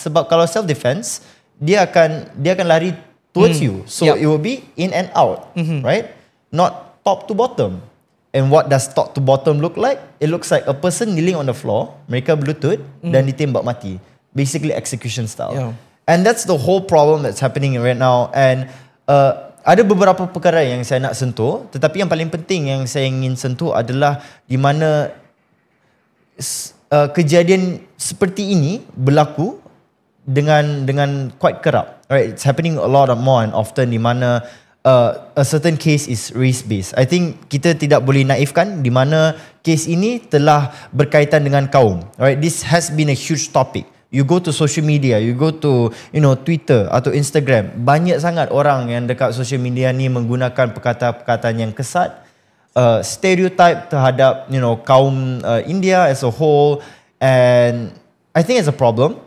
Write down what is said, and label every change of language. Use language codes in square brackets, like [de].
[ms] Sebab kalau self-defense, dia akan lari [en] towards you. So it will be in and out, right? Not top to bottom. And what does top to bottom look like? It looks like a person kneeling on the floor, [ms] mereka berlutut dan ditembak mati. [en] Basically execution style. And that's the whole problem that's happening right now. [ms] And ada beberapa perkara yang saya nak sentuh, tetapi yang paling penting yang saya ingin sentuh adalah di mana kejadian seperti ini berlaku dengan quite kerap. [en] Right, it's happening a lot more and often [ms] di mana [en] a certain case is race based. I think [ms] kita tidak boleh naifkan di mana case ini telah berkaitan dengan kaum. [en] Right, this has been a huge topic. You go to social media, you go to Twitter [ms] atau Instagram, banyak sangat orang yang dekat social media ni menggunakan perkataan-perkataan yang kesat, stereotype terhadap kaum India [en] as a whole, and I think it's a problem.